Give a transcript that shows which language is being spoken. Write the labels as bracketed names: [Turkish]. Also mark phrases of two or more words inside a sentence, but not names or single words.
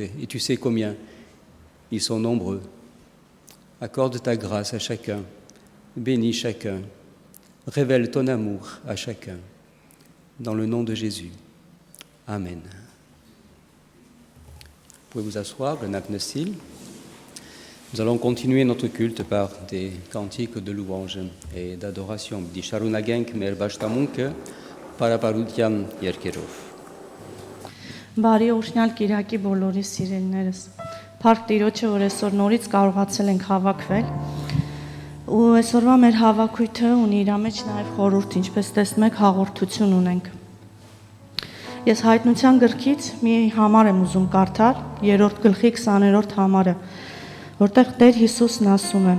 [French] Et tu sais combien ils sont nombreux. Accorde ta grâce à chacun, bénis chacun, révèle ton amour à chacun. Dans le nom de Jésus. Amen. Vous pouvez vous asseoir, le Nagnestil. Nous allons continuer notre culte par des cantiques de louange et d'adoration. [Armenian] Di շարունակենք մեր բաշտամունքը պարապարության երգերով. Բարի օրհնյալ Կիրակի բոլորի սիրելիներս։ Փառք Տիրոջը, որ այսօր նորից կարողացել ենք հավաքվել։ Ու այսօրվա մեր հավաքույթը ունի իր մեջ նաև խորհուրդ, ինչպես տեսնում եք, հաղորդություն ունենք։ Ես հայտնության գրքից մի համար եմ ուզում կարդալ, 3-րդ գլխի 20-րդ համարը, որտեղ Տեր Հիսուսն ասում է.